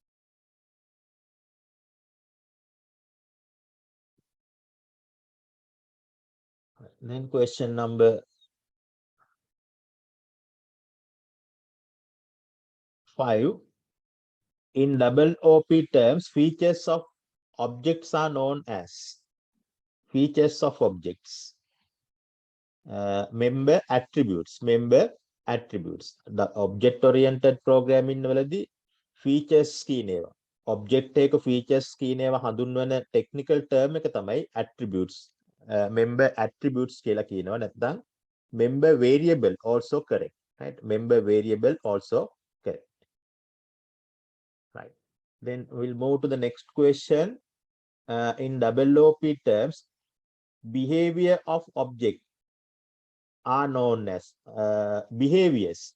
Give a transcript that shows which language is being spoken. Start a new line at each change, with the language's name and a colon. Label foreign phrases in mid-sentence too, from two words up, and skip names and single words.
English: Then question number 5. In double OP terms, features of objects are known as features of objects. Member attributes. The object-oriented programming වලදී features කියනවා.
Sinhala: Object එක features කියනවා හඳුන්වන
English: technical term
Sinhala: එක තමයි attributes.
English: Member attributes
Sinhala: කියලා කියනවා.
English: නැත්නම් member variable also correct. Right? Member variable also correct. Right. Then we'll move to the next question. in double OP terms, behavior of object are known as behaviors.